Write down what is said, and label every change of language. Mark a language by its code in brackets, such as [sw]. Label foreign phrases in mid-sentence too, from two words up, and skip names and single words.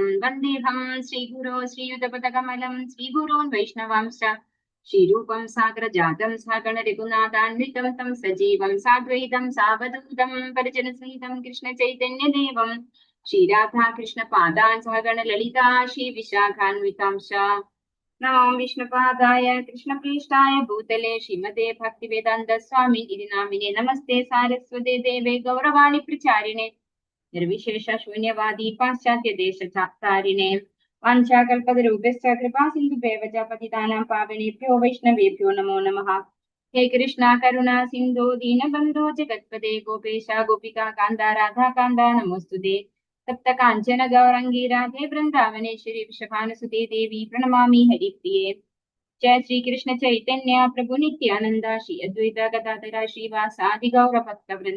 [sa] വന്ദേഹം ശ്രീഗുരോ ശ്രീയുതപദകമലം ശ്രീഗുരോൻ വൈഷ്ണവാംശ്ച ശ്രീരൂപം സാഗ്രജാതം സഗണ രഘുനാഥാന്വിതം തം സജീവം സാദ്വൈതം സാവധൂതം പരിജനസഹിതം കൃഷ്ണ ചൈതന്യദേവം ശ്രീരാധാ കൃഷ്ണ പാദാൻ സഹഗണ ലളിതാ ശ്രീ വിശാഖാന്വിതാംശ. നമോ വിഷ്ണുപാദായ കൃഷ്ണപ്രേഷ്ഠായ ഭൂതലേ ശ്രീമതേ ഭക്തിവേദാന്ത സ്വാമി ഇതി നാമിനെ. നമസ്തേ സാരസ്വതേ ദേവേ ഗൗരവാണി പ്രചാരിണേ നിർവിശേഷ ശൂന്യവാദി പാശ്ചാത്യ ദേശാരിണേ. വാഞ്ചാകൽപതരൂപശ്ച കൃപാ സിന്ധുഭ്യവ ച പതിതാനാം പാവനേഭ്യോ വൈഷ്ണവേഭ്യോ നമോ നമഃ. ഹേ കൃഷ്ണ കരുണ സിന്ധു ദീനബന്ധോ ജഗത്പദേ ഗോപേശ ഗോപികാ കാന്ത രാധാ കാന്ത നമോസ്തുതേ. തപ്ത കാഞ്ചന ഗൗരംഗി രാധേ വൃന്ദാവനേശ്വരി വൃഷഭാനുസുതേ ദേവി പ്രണമാമി ഹരിപ്രിയേ. ജയ ശ്രീകൃഷ്ണ ചൈതന്യ പ്രഭു നിത്യാനന്ദ ശ്രീ അദ്വൈത ഗദാധര ശ്രീവാസാദി ഗൗരഭക്ത വൃന്ദ.